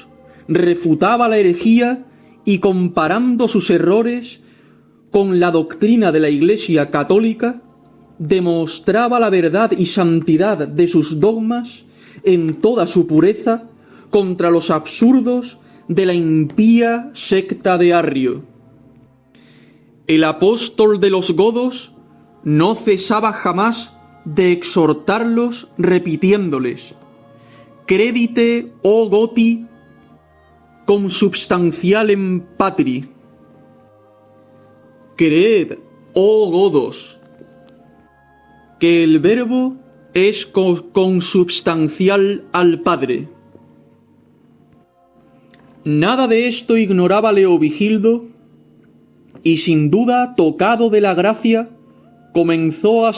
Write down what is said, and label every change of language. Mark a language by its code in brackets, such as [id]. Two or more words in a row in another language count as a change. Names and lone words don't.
[es] Refutaba la herejía y, comparando sus errores con la doctrina de la Iglesia católica, demostraba la verdad y santidad de sus dogmas en toda su pureza contra los absurdos de la impía secta de Arrio. El apóstol de los godos no cesaba jamás de exhortarlos repitiéndoles: [la] Credite, oh Goti, consubstantialem patri. [es] Creed, oh godos, que el Verbo es consubstancial al Padre. Nada de esto ignoraba Leovigildo, y sin duda, tocado de la gracia, comenzó a